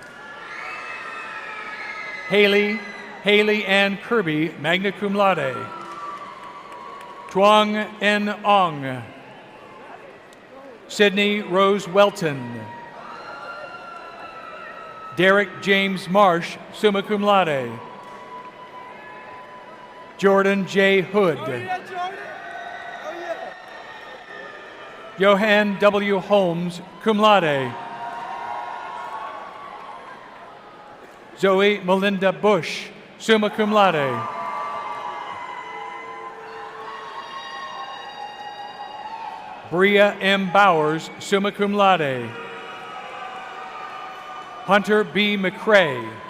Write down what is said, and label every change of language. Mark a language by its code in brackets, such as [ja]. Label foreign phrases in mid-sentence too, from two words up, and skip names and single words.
[en] Haley Ann Kirby, [la] magna cum laude. [en] Tuong N. Ong. Sydney Rose Welton. Derek James Marsh, [la] summa cum laude. [en] Jordan J. Hood. Johan W. Holmes, [la] cum laude. [en] Zoe Melinda Bush, [la] summa cum laude. [en] Bria M. Bowers, [la] summa cum laude. [en] Hunter B. McCrae.